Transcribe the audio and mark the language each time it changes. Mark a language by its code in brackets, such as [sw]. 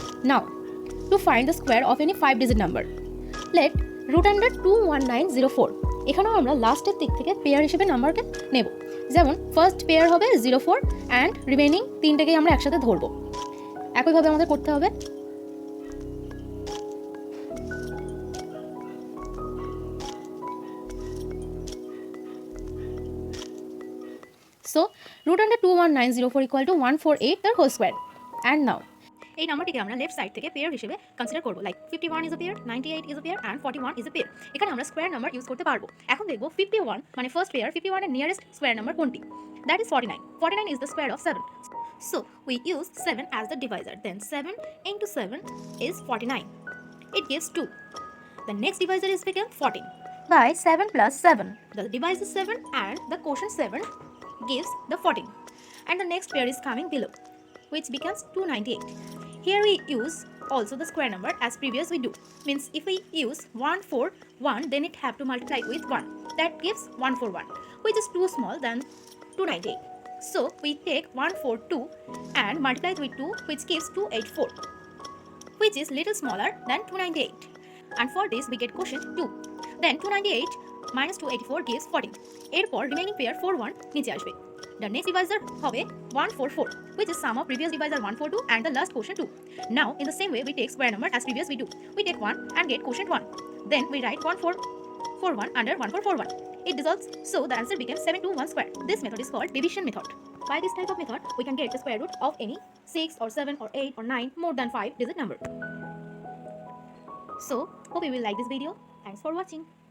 [en] Now, to find the square of any 5-digit number, let √21904, [bn] এখানেও আমরা লাস্টের দিক থেকে পেয়ার হিসেবে নাম্বারকে নেব। যেমন ফার্স্ট পেয়ার হবে 04 অ্যান্ড রিমেইনিং তিনটেকেই আমরা একসাথে ধরবো। একইভাবে আমাদের করতে হবে। So, √21904 = 148 তার হোল স্কোয়ার। অ্যান্ড নাও এই নাম্বারটিকে আমরা লেফট সাইড থেকে পেয়ার হিসেবে কনসিডার করব, [en] Like 51 is a pair, 98 is a pair and 41 is a pair. [bn] এখানে আমরা স্কোয়ার নাম্বার ইউজ করতে পারবো। এখন দেখব 51 মানে ফার্স্ট পেয়ার, 51 এর নিয়ারেস্ট স্কোয়ার নাম্বার কোনটি? [en] That is 49। 49 is the square of 7। So we use 7 as the divisor, then 7 × 7 is 49. It gives 2. The next divisor is become 14 by 7 plus 7. The divisor is 7 and the quotient 7 gives the 14. And the next pair is coming below, which becomes 298. Here we use also the square number as previous we do. Means if we use 141, then it have to multiply with 1. That gives 141, which is too small than 298. So we take 142 and multiply with 2, which gives 284, which is little smaller than 298. And for this we get quotient 2. Then 298 minus 284 gives 14. [bn] এরপর [en] remaining pair [bn] 41 নিচে আসবে। [en] The next divisor হবে 144, which is sum of previous divisor 142 and the last quotient 2. Now in the same way we take square number as previous we do. We take 1 and get quotient 1. Then we write 1441 under 1441. It dissolves, so the answer becomes 721 square. This method is called division method. By this type of method we can get the square root of any 6 or 7 or 8 or 9 more than 5 digit number. So hope you will like this video. Thanks for watching.